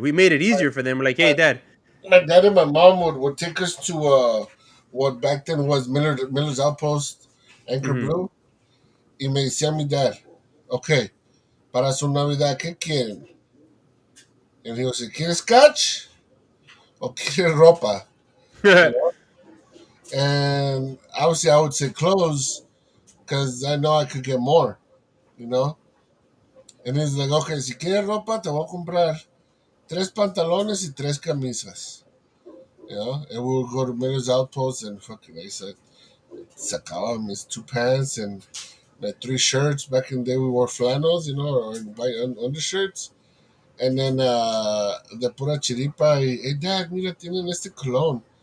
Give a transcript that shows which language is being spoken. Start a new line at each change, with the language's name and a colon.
English: We made it easier for them. We're like, hey, My, dad. my dad and my mom would take us to what back then was Miller's Outpost, Anchor Mm-hmm. Blue.
Spanish: Y me decía mi dad, okay, para su Navidad, ¿qué quieren?
English: And he was like,
Spanish: ¿quieres scotch? ¿O quieres ropa?
English: You know? And obviously I would say clothes because I know I could get more, you know? And he's like, okay,
Spanish: si quieres ropa, te voy a comprar tres pantalones y tres camisas.
English: You know, and we would go to Miller's Outpost and fucking I said,
Spanish: sacaba mis
English: two pants and my three shirts. Back in the day, we wore flannels, you know, or white undershirts. And then
Spanish: de pura chiripa, y,
English: hey dad,
Spanish: mira, tienen este cologne.